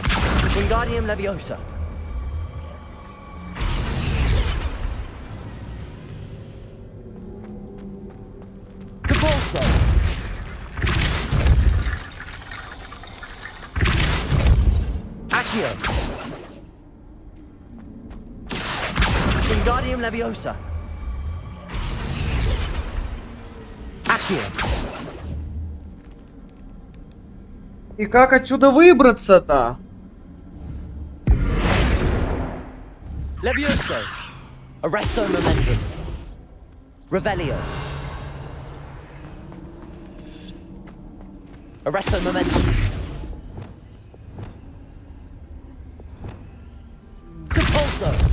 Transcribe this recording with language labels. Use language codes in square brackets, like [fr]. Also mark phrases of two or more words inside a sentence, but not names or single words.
[en] Wingardium Leviosa. Depulso. Accio. Wingardium Leviosa. Accio. [ru] И как отсюда выбраться-то? [en] Levioso. Arresto Momentum. Revelio. Arresto Momentum. Depulso.